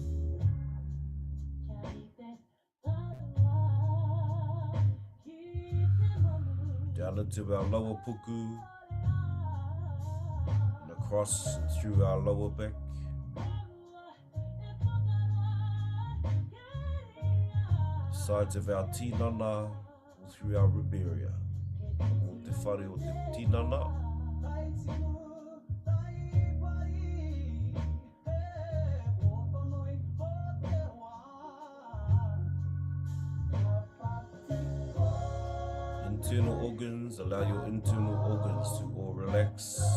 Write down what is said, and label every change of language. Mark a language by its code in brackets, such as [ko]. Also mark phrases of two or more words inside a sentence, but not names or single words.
[en] Down into our lower puku, and across and through our lower back. Sides of our tinana, through our rib area. [mi] O te whare o te tinana. [en] Internal organs, allow your internal organs to all relax.